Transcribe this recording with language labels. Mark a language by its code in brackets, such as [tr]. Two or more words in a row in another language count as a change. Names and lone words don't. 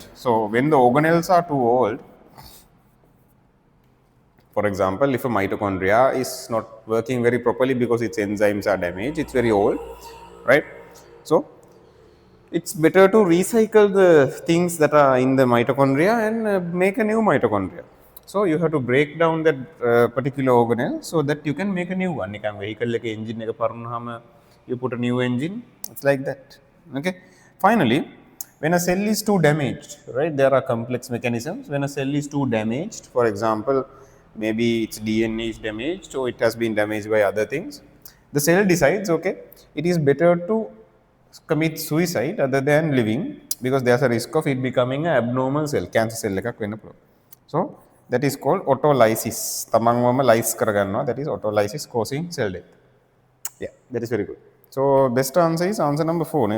[en] So when the organelles are too old, for example, if a mitochondria is not working very properly because its enzymes are damaged, it's very old, right? So it's better to recycle the things that are in the mitochondria and make a new mitochondria. So you have to break down that particular organelle so that you can make a new one. Nikan vehicle like engine [si] එක පරණාම [en] you put a new engine. It's like that. Okay. Finally, when a cell is too damaged, right? There are complex mechanisms. When a cell is too damaged, for example, maybe its DNA is damaged or it has been damaged by other things. The cell decides, okay, it is better to commit suicide other than living because there's a risk of it becoming an abnormal cell, cancer cell [si] එකක් වෙන්න පුළුවන්. [en] So that is called autolysis. [si] තමන්වම lyse කරගන්නවා. [en] That is autolysis causing cell death. Yeah, that is very good. So best answer is answer number 4 නේද?